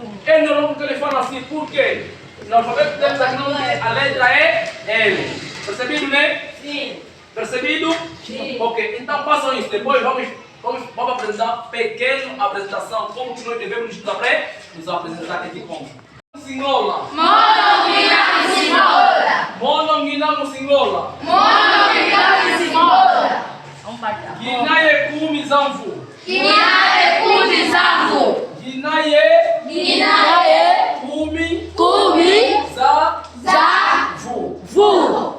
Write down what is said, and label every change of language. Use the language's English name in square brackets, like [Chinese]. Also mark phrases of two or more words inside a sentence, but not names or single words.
[Portuguese] Ele não que ele fala assim, por quê? No alfabeto dele aqui não tem a letra L. Percebido, né? Sim. Percebido? Sim. Ok, então façam isso. Depois vamos apresentar pequena apresentação, como que nós devemos nos apresentar aqui como. [Kongo] Singola. Mononguinamo Singola. Guinaye Kumi Zanfu. Guinaye Kumi Zanfu.